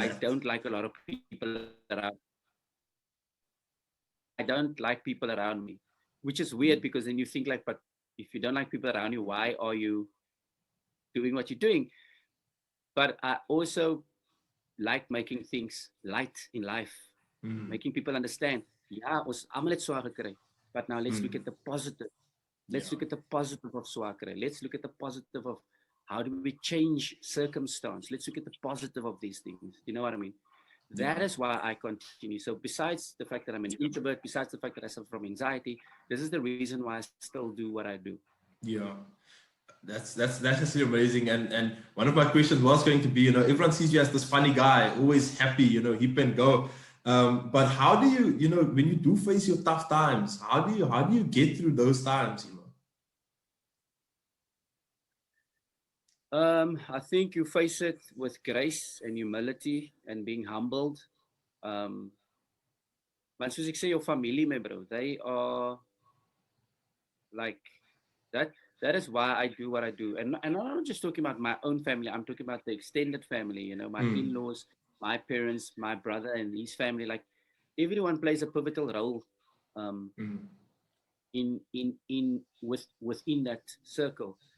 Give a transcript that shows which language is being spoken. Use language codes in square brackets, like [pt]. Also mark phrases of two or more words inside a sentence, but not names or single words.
[en] I don't like a lot of people around. I don't like people around me, which is weird, because then you think like, but if you don't like people around you, why are you doing what you're doing? But I also like making things light in life, making people understand. Yeah, [af] ons almal het swaar gekry, [en] but now let's look at the positive. Let's look at the positive of [af] swaar kry. [en] Let's look at the positive of how do we change circumstance. Let's look at the positive of these things. You know what I mean? That is why I continue. So besides the fact that I'm an introvert, besides the fact that I suffer from anxiety, this is the reason why I still do what I do. Yeah, that's actually amazing. And one of my questions was going to be, everyone sees you as this funny guy, always happy, hip and go. But how do you, when you do face your tough times, how do you get through those times? I think you face it with grace and humility and being humbled. [af] But soos ek sê, [en] your family, my bro, they are like that. That is why I do what I do. And I'm not just talking about my own family. I'm talking about the extended family, my in-laws, my parents, my brother and his family. Like everyone plays a pivotal role within that circle.